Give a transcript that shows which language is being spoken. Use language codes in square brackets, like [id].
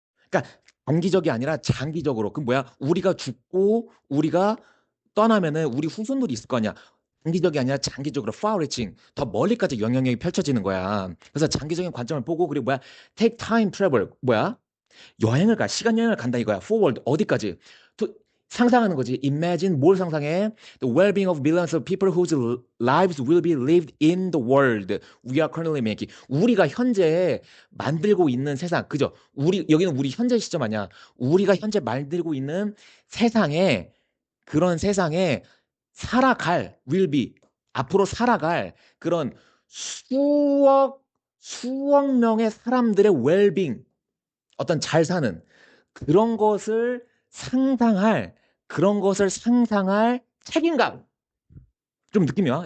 [ko] 그러니까 단기적이 아니라 장기적으로. 그 뭐야? 우리가 죽고 우리가 떠나면은 우리 후손들이 있을 거 아니야. 단기적이 아니라 장기적으로 far-reaching 더 멀리까지 영향력이 펼쳐지는 거야. 그래서 장기적인 관점을 보고 그리고 뭐야? [en] take time travel [ko] 뭐야? 시간 여행을 간다 이거야. forward 어디까지? to 상상하는 거지. Imagine 뭘 상상해? [en] The well-being of millions of people whose lives will be lived in the world we are currently making. [ko] 우리가 현재 만들고 있는 세상, 그죠? 여기는 우리 현재 시점 아니야. 우리가 현재 만들고 있는 세상에, 그런 세상에 살아갈, will be, 앞으로 살아갈 그런 수억 명의 사람들의 well-being, 어떤 잘 사는 그런 것을 상상할 그런 것을 상상할 책임감. 좀 느낌이 와?